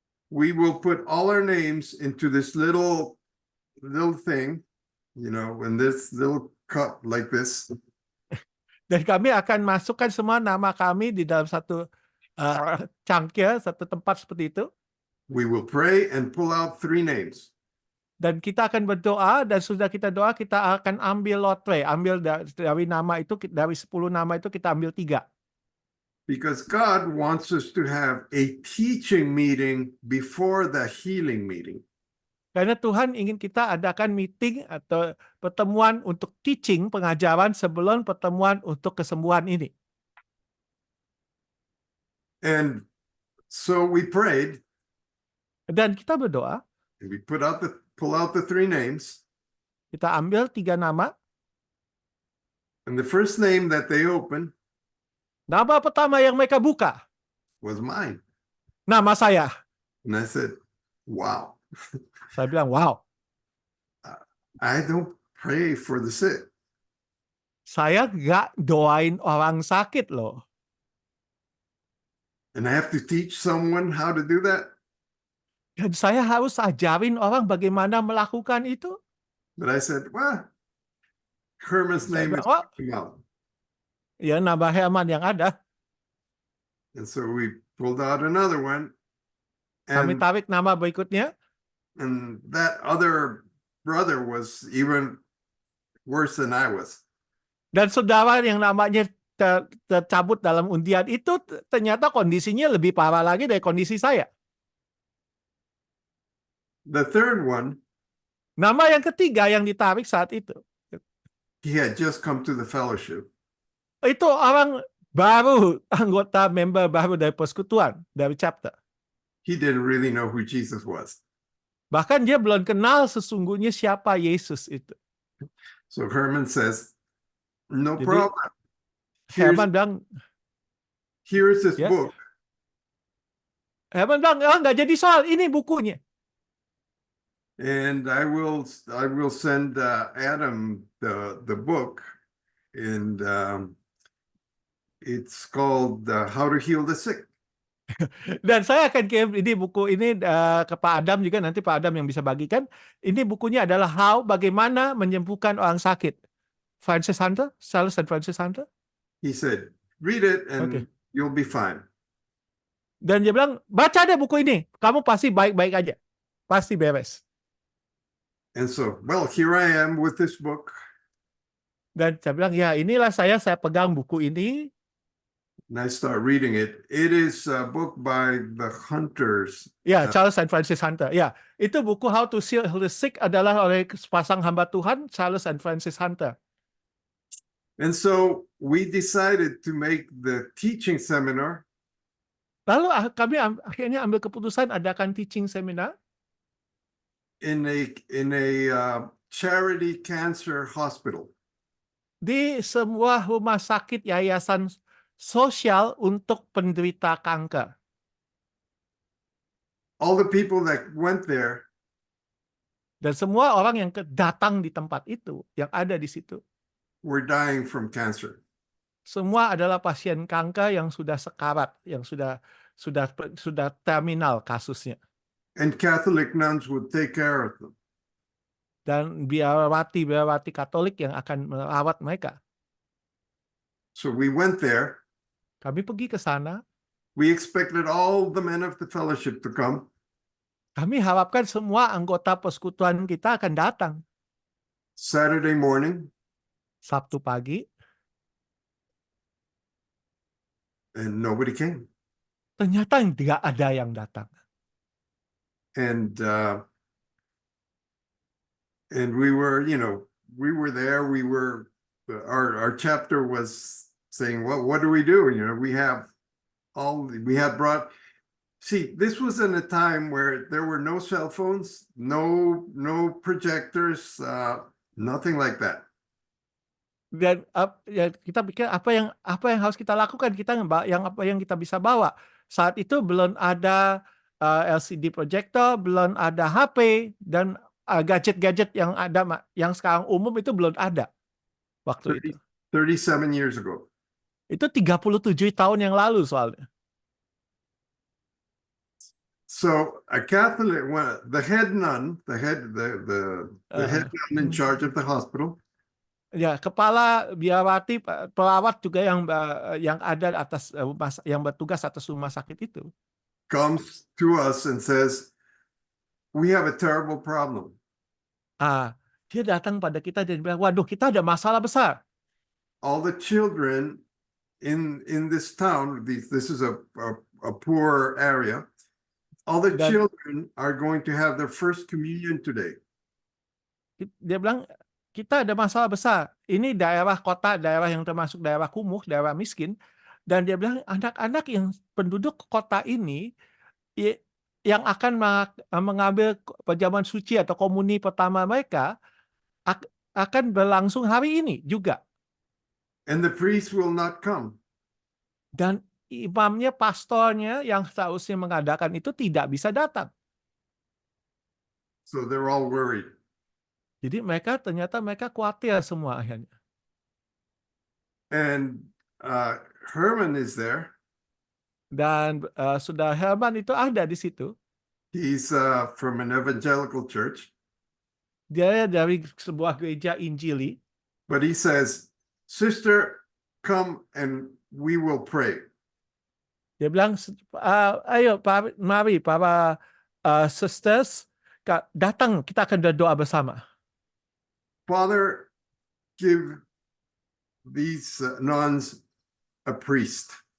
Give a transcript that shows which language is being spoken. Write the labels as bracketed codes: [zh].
[en] we will put all our names into this little thing, in this little cup like this. [id] Dan kami akan masukkan semua nama kami di dalam satu cangkir, satu tempat seperti itu. [en] We will pray and pull out 3 names. [id] Dan kita akan berdoa, dan sudah kita doa, kita akan ambil lotre, ambil dari nama itu, dari 10 nama itu kita ambil 3. [en] Because God wants us to have a teaching meeting before the healing meeting. [id] Karena Tuhan ingin kita adakan meeting atau pertemuan untuk teaching, pengajaran sebelum pertemuan untuk kesembuhan ini. [en] And so we prayed, [id] Dan kita berdoa, [en] and we pull out the 3 names. [id] kita ambil 3 nama. [en] And the first name that they opened [id] Nama pertama yang mereka buka, [en] was mine. [id] nama saya. [en] And I said, wow, [id] Saya bilang, wow, [en] I don't pray for the sick. [id] saya nggak doain orang sakit loh. [en] And I have to teach someone how to do that. [id] Dan saya harus ajarin orang bagaimana melakukan itu. [en] But I said, well, Herman's [id] Saya [en] name is [id] bilang, oh, [en] coming out. [id] ya nama Herman yang ada. [en] And so we pulled out another one. [id] Kami tarik nama berikutnya. [en] And that other brother was even worse than I was. [id] Dan saudara yang namanya tercabut dalam undian itu ternyata kondisinya lebih parah lagi dari kondisi saya. [en] The third one, [id] Nama yang ketiga yang ditarik saat itu, [en] he had just come to the fellowship. [id] itu orang baru, anggota member baru dari persekutuan, dari chapter. [en] He didn't really know who Jesus was. [id] Bahkan dia belum kenal sesungguhnya siapa Yesus itu. [en] So Herman says, no [id] Jadi, [en] problem. [id] Herman bilang, [en] Here's this Yes. book. [id] Herman bilang, oh, nggak jadi soal, ini bukunya. [en] And I will send Adam the book, and it's called How to Heal the Sick. [id] Dan saya akan kirim ini buku ini ke Pak Adam juga, nanti Pak Adam yang bisa bagikan. Ini bukunya adalah bagaimana menyembuhkan orang sakit. [en] Francis Hunter, Charles and Francis Hunter. He said, read it and Okay. you'll be fine. [id] Dan dia bilang, baca deh buku ini, kamu pasti baik-baik aja, pasti beres. [en] And so, well, here I am with this book. [id] Dan saya bilang, ya inilah saya pegang buku ini. [en] And I start reading it. It is a book by the Hunters. [id] Ya, Charles and Francis Hunter. Ya, itu buku How to Heal the Sick adalah oleh sepasang hamba Tuhan, Charles and Francis Hunter. [en] And so we decided to make the teaching seminar [id] Lalu kami akhirnya ambil keputusan adakan teaching seminar [en] in a charity cancer hospital. [id] di sebuah rumah sakit yayasan sosial untuk penderita kanker. [en] All the people that went there [id] Dan semua orang yang datang di tempat itu, yang ada di situ, [en] were dying from cancer. [id] semua adalah pasien kanker yang sudah sekarat, yang sudah terminal kasusnya. [en] And Catholic nuns would take care of them. [id] Dan biarawati Katolik yang akan merawat mereka. [en] So we went there. [id] Kami pergi ke sana. [en] We expected all the men of the fellowship to come. [id] Kami harapkan semua anggota persekutuan kita akan datang. [en] Saturday morning, [id] Sabtu pagi, [en] and nobody came. [id] ternyata tidak ada yang datang. [en] And we were, we were there. Our chapter was saying, well, what do we do? We had brought. See, this was in a time where there were no cell phones, no projectors, nothing like that. [id] Dan ya, kita pikir apa yang harus kita lakukan, apa yang kita bisa bawa. Saat itu belum ada LCD projector, belum ada HP, dan gadget-gadget yang ada yang sekarang umum itu belum ada waktu itu. [en] 37 years ago. [id] Itu 37 tahun yang lalu soalnya. [en] So a Catholic, the head nun, the head nun in charge of the hospital. [id] Ya, kepala biarawati, pelawat juga yang ada atas yang bertugas atas rumah sakit itu. [en] comes to us and says, "We have a terrible problem. [id] Dia datang pada kita dan bilang, waduh, kita ada masalah besar. [en] All the children in this town, this is a poor area. All the [id] Dan [en] children are going to have their first communion today." [id] dia bilang, kita ada masalah besar. Ini daerah kota, daerah yang termasuk daerah kumuh, daerah miskin. Dan dia bilang, anak-anak yang penduduk kota ini yang akan mengambil perjamuan suci atau komuni pertama mereka akan berlangsung hari ini juga. [en] And the priest will not come. [id] Dan imamnya, pastornya yang seharusnya mengadakan itu tidak bisa datang. [en] So they're all worried. [id] Jadi ternyata mereka khawatir semua akhirnya. [en] And Herman is there. [id] Dan Saudara Herman itu ada di situ. [en] He's from an evangelical church. [id] Dia dari sebuah gereja Injili. [en] But he says, "Sister, come and we will pray." [id] Dia bilang, ayo mari para sisters, datang, kita akan berdoa bersama. [en] Father, give these nuns a priest.